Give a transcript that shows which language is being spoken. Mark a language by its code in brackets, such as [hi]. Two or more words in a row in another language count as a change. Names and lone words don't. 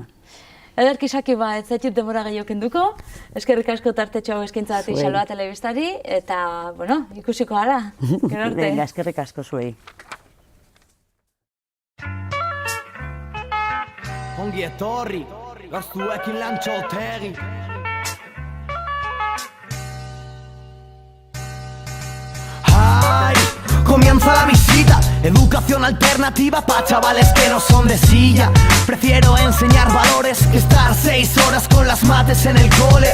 [eu] Ederki, Saki, ez zaitut denbora gehiago kenduko, eskerrik asko tartetxo hau eskaintzagatik Xaloa Telebistari, eta, bueno, ikusiko gara. Gero arte. Venga, eskerrik asko zuei. Ongi etorri, gaztuekin lantxotegi. [es] Comienza la visita, educación alternativa pa' chavales que no son de silla. Prefiero enseñar valores que estar 6 horas con las mates en el cole.